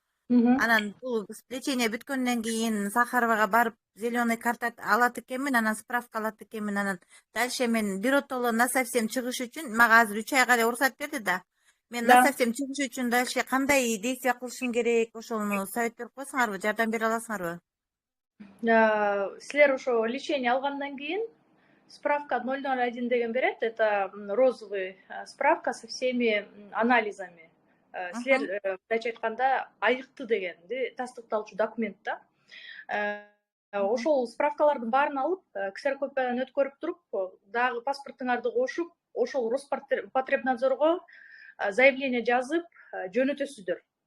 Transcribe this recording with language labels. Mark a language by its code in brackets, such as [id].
[ky] Анан бул лечение бүткөндөн кийин Сахаровага барып зеленый карта алат экенмин, анан справка алат экенмин. Анан дальше мен биротоло насовсем чыгыш үчүн мага азыр 3 айга эле уруксат берди да. Мен насовсем чыгыш үчүн дальше кандай действия кылышым керек, ошону совет берип койсоңарбы, жардам бере аласыңарбы? Силер ошо лечение алгандан кийин справка 001 деген берет, [ru] это розовый справка со всеми анализами. [ky] Силер мындайча айтканда айыкты дегенди тастыкталчу документ да. Ошол справкалардын баарын алып, ксерокопиядан өткөрүп туруп, дагы паспортуңарды кошуп, ошол Роспотребнадзорго заявление жазып жөнөтөсүздөр.